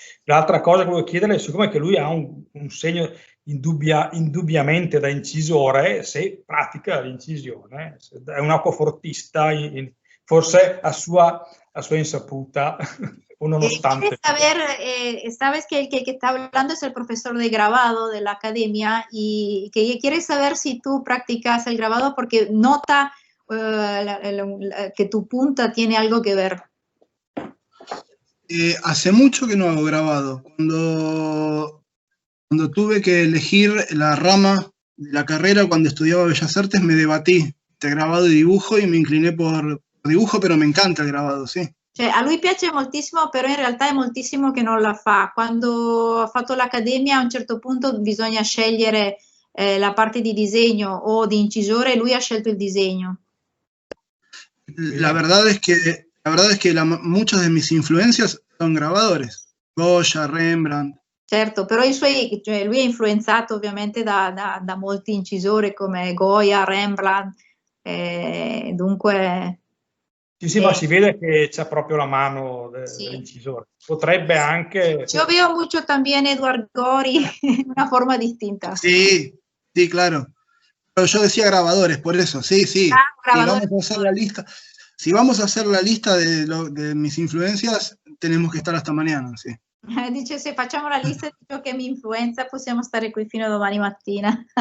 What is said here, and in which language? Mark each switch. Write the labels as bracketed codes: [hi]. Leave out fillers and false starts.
[it] L'altra cosa che volevo chiedere, siccome che lui ha un segno indubbiamente da incisore, se pratica l'incisione, è un acquafortista, forse a sua insaputa, o nonostante. [es] Sabes que el que está hablando es el profesor de grabado de la academia y que quiere saber si tú practicas el grabado porque nota que tu punta tiene algo que ver. Hace mucho que no hago grabado. Cuando tuve que elegir la rama de la carrera, cuando estudiaba Bellas Artes, me debatí entre grabado y dibujo y me incliné por dibujo, pero me encanta il grabado, sì. [it] Cioè, a lui piace moltissimo, però in realtà è moltissimo che non la fa. Quando ha fatto l'accademia, a un certo punto bisogna scegliere la parte di disegno o di incisore, e lui ha scelto il disegno. [es] La verdad es que muchas de mis influencias son grabadores. Goya, Rembrandt. [it] Certo, però lui è influenzato ovviamente da molti incisori come Goya, Rembrandt, dunque Sì, ma si vede che c'è proprio la mano [es] Sí. [it] dell'incisore. Potrebbe anche... [es] Yo veo mucho también Edward Gorey en una forma distinta. Sí, sí, claro. Pero yo decía grabadores, por eso, sí, sí. Ah, Si grabadores. vamos a hacer la lista, si vamos a hacer la lista de mis influencias, tenemos [it] che stare [es] hasta mañana, sì. [it] Dice, se facciamo la lista di ciò che mi influenza, possiamo stare qui fino a domani mattina.